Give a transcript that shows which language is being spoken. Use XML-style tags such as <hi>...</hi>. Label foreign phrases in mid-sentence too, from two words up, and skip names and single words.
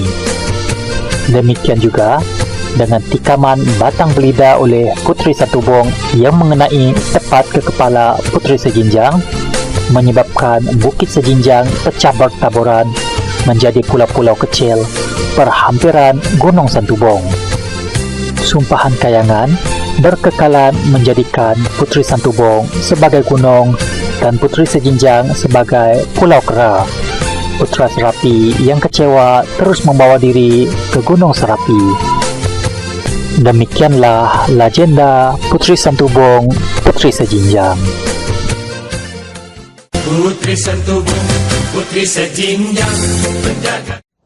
<ms>Demikian juga dengan tikaman batang belida oleh Putri Santubong yang mengenai tepat ke kepala Putri Sejinjang, menyebabkan Bukit Sejinjang pecah bertaburan menjadi pulau-pulau kecil perhampiran Gunung Santubong. Sumpahan Kayangan berkekalan menjadikan Putri Santubong sebagai gunung dan Putri Sejinjang sebagai pulau kera. Putra Serapi yang kecewa terus membawa diri ke Gunung Serapi. Demikianlah legenda Putri Santubong, Putri Sejinjang. Putri Santubong, Putri Sejinjang, penjaga</ms>